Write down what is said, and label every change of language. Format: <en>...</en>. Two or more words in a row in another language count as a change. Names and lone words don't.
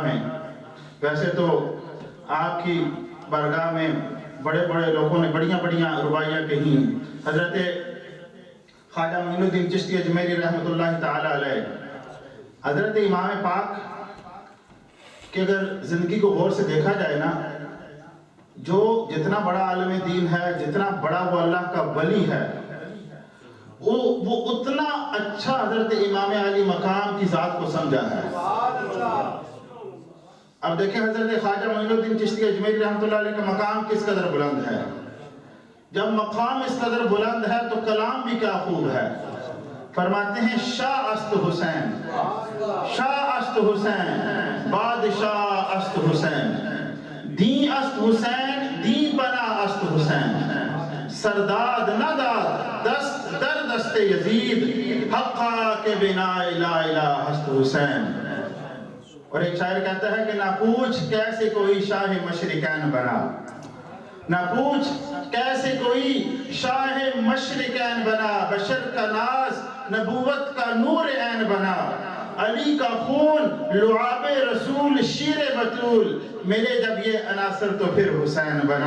<ur>میں، ویسے تو آپ کی بارگاہ میں بڑے بڑے لوگوں نے بڑیاں بڑیاں رباعیاں کہی، حضرت خواجہ معین الدین چشتی اجمیری</ur> <ar>رحمۃ اللہ تعالی علیہ،</ar> <ur>حضرت امام پاک کہ اگر زندگی کو غور سے دیکھا جائے نا، جو جتنا بڑا عالم دین ہے، جتنا بڑا وہ اللہ کا ولی ہے، وہ اتنا اچھا حضرت امام علی مقام کی ذات کو سمجھا ہے۔ اب دیکھیں حضرت خواجہ معین الدین چشتی اجمیری</ur> <ar>رحمۃ اللہ علیہ</ar> <ur>کا مقام کس قدر بلند ہے۔ جب مقام اس قدر بلند ہے تو کلام بھی کیا خوب ہے۔ فرماتے ہیں</ur> <fa>شاہ است حسین، شاہ است حسین، بادشاہ است حسین، دین است حسین، دین بنا است حسین، سرداد نہ داد دست در دست یزید، حقا کے بنا</fa> <ar>لا الہ</ar> <fa>است حسین۔</fa> <ur>اور ایک شاعر کہتا ہے کہ نہ پوچھ کیسے کوئی شاہ مشرقین بنا، نہ پوچھ کیسے کوئی شاہ مشرقین بنا، بشر کا ناز نبوت کا نور عین بنا، علی کا خون لعاب رسول شیر بطول، ملے جب یہ عناصر تو پھر حسین بنا۔</ur>